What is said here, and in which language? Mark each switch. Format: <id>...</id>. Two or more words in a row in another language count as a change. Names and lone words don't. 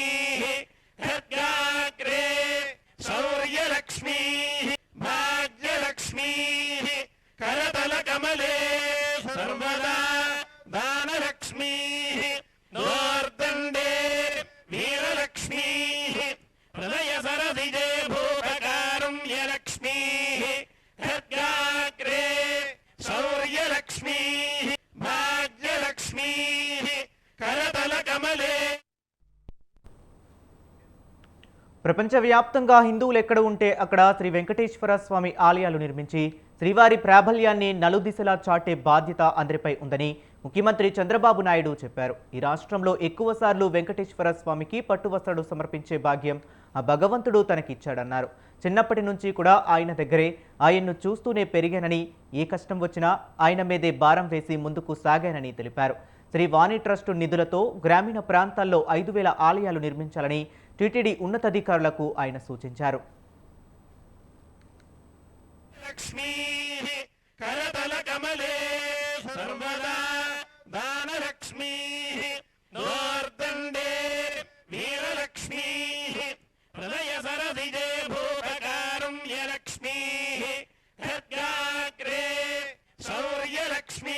<sa>खड्गाग्रे शौर्यलक्ष्मी भाग्यलक्ष्मी करतल कमले सर्वदा दानलक्ष्मी नोर्दंडे वीरलक्ष्मी हृदय सरसिजे भूतकारुण्यलक्ष्मी खड्गाग्रे शौर्यलक्ष्मी भाग्यलक्ष्मी करतल कमले.</sa> <te>ప్రపంచవ్యాప్తంగా హిందువులు ఎక్కడ ఉంటే అక్కడ శ్రీ వెంకటేశ్వర స్వామి ఆలయాలు నిర్మించి శ్రీవారి ప్రాబల్యాన్ని నలుదిశలా చాటే బాధ్యత అందరిపై ఉందని ముఖ్యమంత్రి చంద్రబాబు నాయుడు చెప్పారు. ఈ రాష్ట్రంలో ఎక్కువసార్లు వెంకటేశ్వర స్వామికి పట్టు వస్త్రాలు సమర్పించే భాగ్యం ఆ భగవంతుడు తనకిచ్చాడన్నారు. చిన్నప్పటి నుంచి కూడా ఆయన దగ్గరే ఆయన్ను చూస్తూనే పెరిగానని, ఏ కష్టం వచ్చినా ఆయన మీదే భారం వేసి ముందుకు సాగానని తెలిపారు. శ్రీ వాణి ట్రస్టు నిధులతో గ్రామీణ ప్రాంతాల్లో 5,000 ఆలయాలు నిర్మించాలని టీటీడీ ఉన్నతాధికారులకు ఆయన సూచించారు.</te> <sa>लक्ष्मी करतल कमले सर्वदा दानलक्ष्मी नोर्दंडे वीरलक्ष्मी हृदय सरसिजे भूतकारुण्यलक्ष्मी खड्गाग्रे शौर्यलक्ष्मी</sa>